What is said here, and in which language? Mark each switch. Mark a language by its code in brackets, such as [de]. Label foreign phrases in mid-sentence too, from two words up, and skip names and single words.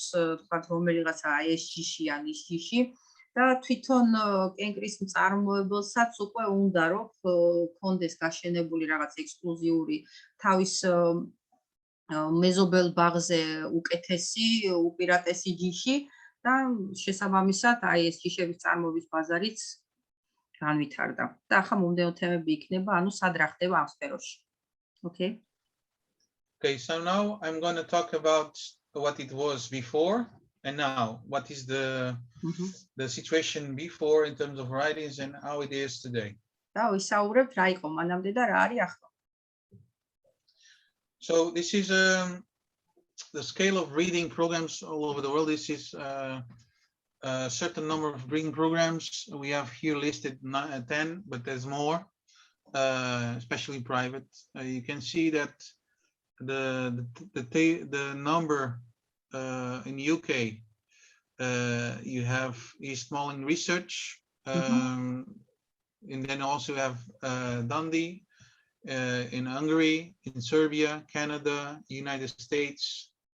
[ka] თქვათ რომელიღაცა ეს ჯიში ან ის ჯიში და თვითონ კენკრის მწარმოებელსაც უკვე უნდა რომ ქონდეს გაშენებული რაღაც ექსკლუზიური თავის მეზობელ ბაღზე უკეთესი, უპირატესი ჯიში და შესაბამისად აი ეს ჯიშების წარმოების ბაზარიც განვითარდა. და ახლა მომდენო თემები იქნება, ანუ სად რა ხდება ამ სფეროში. [en] Okay? Okay, so now I'm going to talk about what it was before and now. What is the situation before in terms of varieties and how it is today. [ka] და ვისაუბრებთ რა იყო მანამდე და რა არის ახლა. [en] So this is the scale of breeding programs all over the world. This is a certain number of breeding programs. We have here listed 10, but there's more, especially private. You can see that the number in the UK, you have East Malling Research, and then also have Dundee in Hungary, in Serbia, Canada, United States.